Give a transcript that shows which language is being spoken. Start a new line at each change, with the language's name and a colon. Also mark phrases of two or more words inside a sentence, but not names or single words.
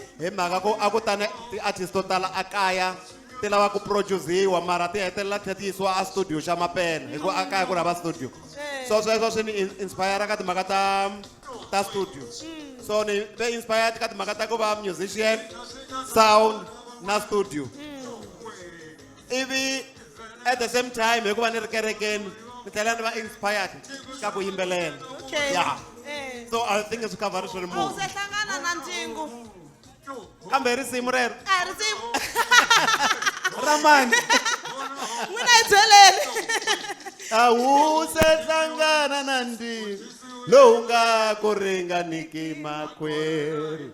Tsonga: Hi mhaka ku a ku tane ti-artist to tala a kaya ti lava ku produce-iwa mara ti hetelela tlhela ti yisiwa a studio xa Mapela hi ku a kaya ku hava studio. So sweswo swi ni inspire ka timhaka ta studio. So ni ve inspired ka timhaka ta ku va musician, sound na studio. Ivi
English: at the same time
Tsonga: hi ku va ni ri kerekeni ni tlhela ni va inspired ka ku yimbelela.
English: Okay. Yeah. So I think it's covered
Tsonga: swi ri U munhu. se hlangana na Ndzingu. Kambe risimu rero A risimu. Ramani. N'wina hi byeleni. Awu se hlangana na Ndzingu lowu nga ku ringaniki makwerhu.